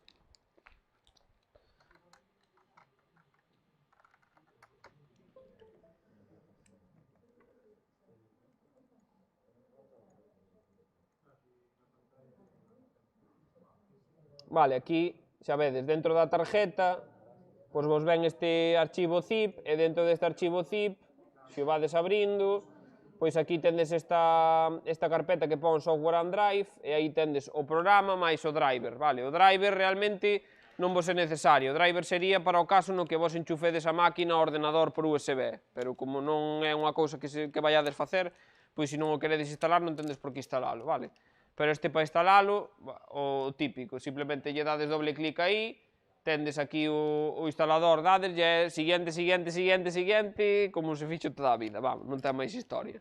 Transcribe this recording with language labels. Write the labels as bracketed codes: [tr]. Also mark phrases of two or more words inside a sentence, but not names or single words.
[gl] Vale, aquí, xa vedes, dentro da tarjeta, pois vos ven este archivo zip, e dentro deste archivo zip, se o vades abrindo, pois aquí tendes esta carpeta que pon [en] software and drive, [gl] e aí tendes o programa máis o driver, vale? O driver realmente non vos é necesario, o driver sería para o caso no que vos enchufedes a máquina ao ordenador por USB, pero como non é unha cousa que vaiades facer, pois se non o queredes instalar non tendes por que instalalo, vale? Pero este para instalalo, o típico, simplemente lle dades doble clic aí, tendes aquí o instalador, dades, e siguiente, como se fixo toda a vida, vamos, non ten máis historia.